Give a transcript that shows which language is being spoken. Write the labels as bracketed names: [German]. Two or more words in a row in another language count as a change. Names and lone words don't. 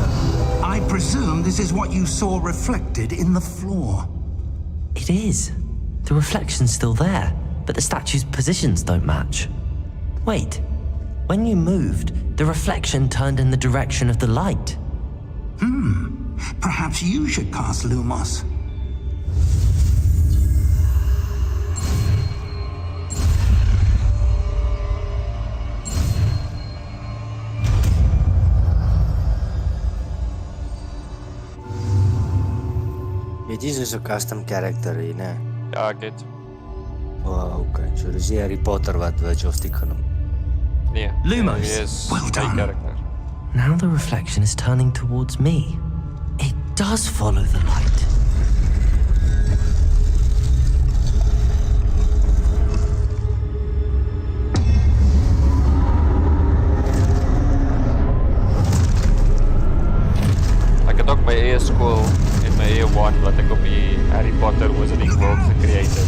[English] I presume this is what you saw reflected in the floor. It is. The reflection's still there, but the statue's positions don't match. Wait, when you moved, the reflection turned in the direction of the light. Perhaps you should cast Lumos. [Afrikaans] Weet jy soos 'n [English] custom character [Afrikaans] hier, né? Ja, ek het. [English] Oh, okay. [Afrikaans] So dis nie Harry Potter wat [English] virtual stick [Afrikaans] genoem. Nee. [English] Lumos. Yes. Well done. Character. Now the reflection is turning towards me. It does follow the light. [Afrikaans] Ek het ook my eie skool en my eie wand wat ek op die Harry Potter Wizarding World gecreate het.